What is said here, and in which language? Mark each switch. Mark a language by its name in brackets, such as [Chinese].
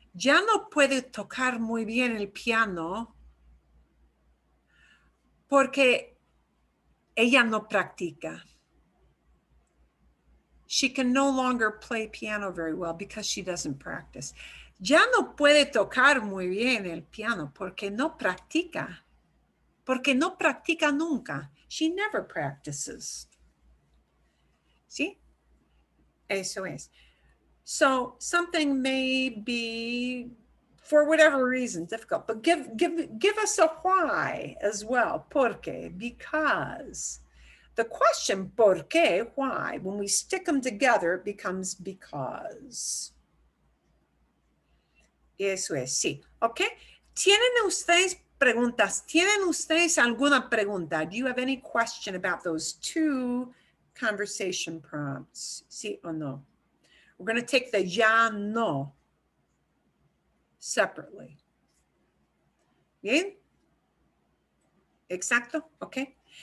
[Spanish] Ya no puede tocar muy bien el piano porque ella no practica. [English] She can no longer play piano very well because she doesn't practice. [Spanish] Ya no puede tocar muy bien el piano porque no practica. Porque no practica nunca. [English] She never practices. [Spanish] ¿Sí? Eso es. [English] So something may be, for whatever reason, difficult, but give us a why as well. [Spanish] ¿Por qué? [English] Because. The question, [Spanish] ¿por qué? [English] Why? When we stick them together, it becomes because. [Spanish] Eso es, sí. ¿Ok? ¿Tienen ustedes preguntas? ¿Tienen ustedes alguna pregunta? [English] Do you have any question about those two conversation prompts? [Spanish] ¿Sí o no? [English] We're going to take the ya, no separately. [Spanish] ¿Bien? Exacto? [English] Okay.